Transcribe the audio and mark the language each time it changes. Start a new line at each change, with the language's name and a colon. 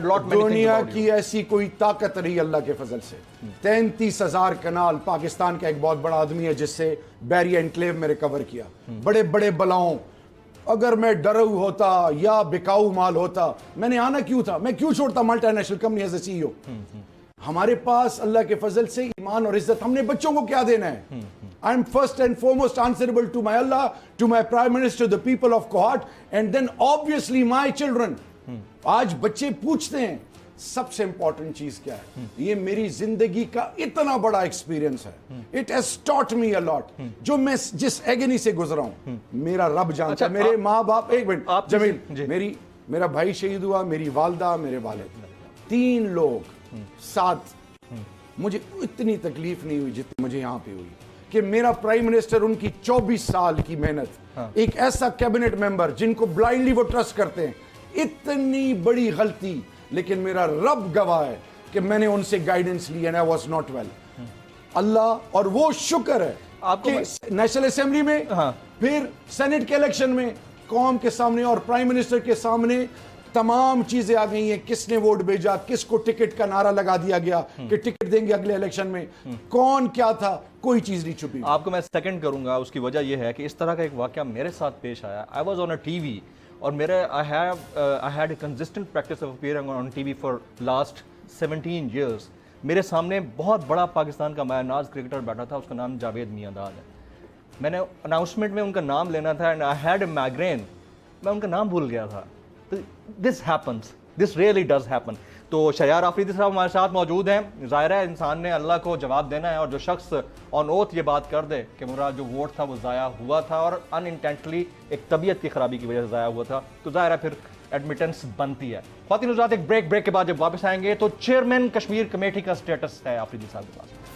Urdu: दुनिया की ऐसी कोई ताकत रही अल्लाह के फजल से। 33,000 कनाल, पाकिस्तान का एक बहुत बड़ा आदमी है जिससे बैरिया एनक्लेव में रिकवर किया, बड़े बड़े बलाओं اگر میں ڈرو ہوتا یا بکاؤ مال ہوتا میں نے آنا کیوں تھا, میں کیوں چھوڑتا multi national company as a سی او. ہمارے پاس اللہ کے فضل سے ایمان اور عزت, ہم نے بچوں کو کیا دینا ہے.
English: I am first and foremost answerable to my Allah, to my Prime Minister, the people of Kohat, and then obviously my children.
Urdu: آج بچے پوچھتے ہیں سب سے امپورٹنٹ چیز کیا ہے. یہ میری زندگی کا اتنا بڑا ایکسپیرینس ہے.
English: It has taught me a lot.
Urdu: جو میں جس ایگنی سے گزرا ہوں میرا رب جانتا ہے. میرے ماں باپ, ایک منٹ جمیل, میرا بھائی شہید ہوا, میری والدہ, میرے والد, 3 لوگ ساتھ. مجھے اتنی تکلیف نہیں ہوئی جتنی مجھے یہاں پہ ہوئی کہ میرا پرائم منسٹر, ان کی 24 سال کی محنت, ایک ایسا کیبنٹ ممبر جن کو بلائنڈلی وہ ٹرسٹ کرتے ہیں, اتنی بڑی غلطی, لیکن میرا رب گواہ ہے کہ میں نے ان سے گائیڈنس لی
English: and I was not well.
Urdu: اللہ, اور وہ شکر ہے کہ نیشنل اسمبلی میں, پھر سینٹ کے الیکشن میں قوم کے سامنے اور پرائم منسٹر کے سامنے تمام چیزیں آ گئی ہیں. کس نے ووٹ بھیجا, کس کو ٹکٹ کا نعرہ لگا دیا گیا کہ ٹکٹ دیں گے اگلے الیکشن میں, کون کیا تھا, کوئی چیز نہیں چھپی. آپ کو میں سیکنڈ کروں گا, اس کی وجہ یہ ہے کہ اس طرح کا ایک واقعہ میرے ساتھ پیش آیا.
English: I was on a TV
Urdu: اور میرے
English: I had a consistent practice of appearing on TV for last 17 years.
Urdu: میرے سامنے بہت بڑا پاکستان کا مایہ ناز کرکٹر بیٹھا تھا, اس کا نام جاوید میاں داد ہے. میں نے اناؤنسمنٹ میں ان کا نام لینا تھا
English: and I had a migraine,
Urdu: میں ان کا نام بھول گیا تھا.
English: This happens, this really does happen.
Urdu: تو شہریار آفریدی صاحب ہمارے ساتھ موجود ہیں. ظاہر ہے انسان نے اللہ کو جواب دینا ہے, اور جو شخص آن اوتھ یہ بات کر دے کہ میرا جو ووٹ تھا وہ ضائع ہوا تھا اور ان انٹینشنلی ایک طبیعت کی خرابی کی وجہ سے ضائع ہوا تھا, تو ظاہر ہے پھر ایڈمیٹنس بنتی ہے. خواتین حضرات, ایک بریک کے بعد جب واپس آئیں گے تو چیئرمین کشمیر کمیٹی کا سٹیٹس ہے آفریدی صاحب کے پاس.